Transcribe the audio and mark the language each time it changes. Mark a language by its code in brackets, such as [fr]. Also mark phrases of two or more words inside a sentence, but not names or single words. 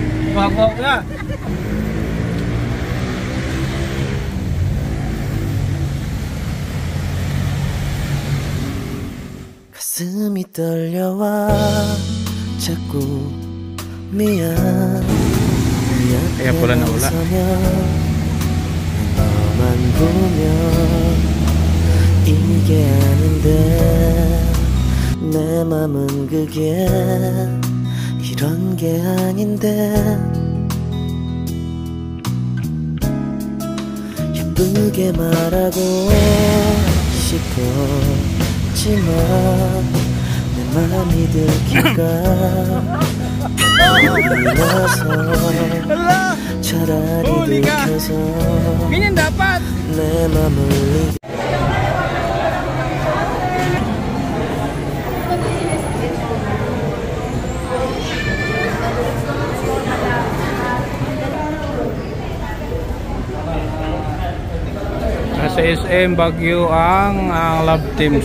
[tl] Wag na. [ko] 가슴이 떨려와 자꾸 미안 [tl] Kaya pula na wala. [ko] 너만 보면 이게 아닌데 내 맘은 그게 이런 게 아닌데 예쁘게 말하고 싶었지만 내 맘이 들킬까 몰라서 차라리 들켜서 [tl] Ganyan dapat. [ko] 내 맘을 [tl] Nasa SM Baguio ang Love Team.